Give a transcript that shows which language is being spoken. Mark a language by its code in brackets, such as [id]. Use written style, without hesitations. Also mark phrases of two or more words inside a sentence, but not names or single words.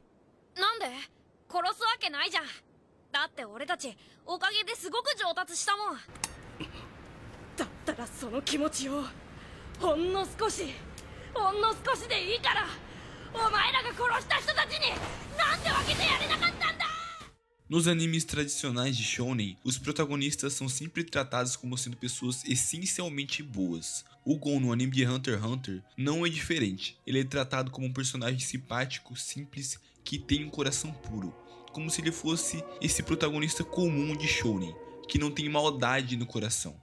[ja] なんで？殺すわけないじゃん。だって俺たちおかげですごく上達したもん。だったらその気持ちをほんの少しでいいからお前らが殺した人たちになんで分けてやれなかったんだ。 [pt] Nos animes tradicionais de Shounen, os protagonistas são sempre tratados como sendo pessoas essencialmente boas. O Gon no anime de Hunter x Hunter não é diferente, ele é tratado como um personagem simpático, simples, que tem um coração puro, como se ele fosse esse protagonista comum de Shounen, que não tem maldade no coração.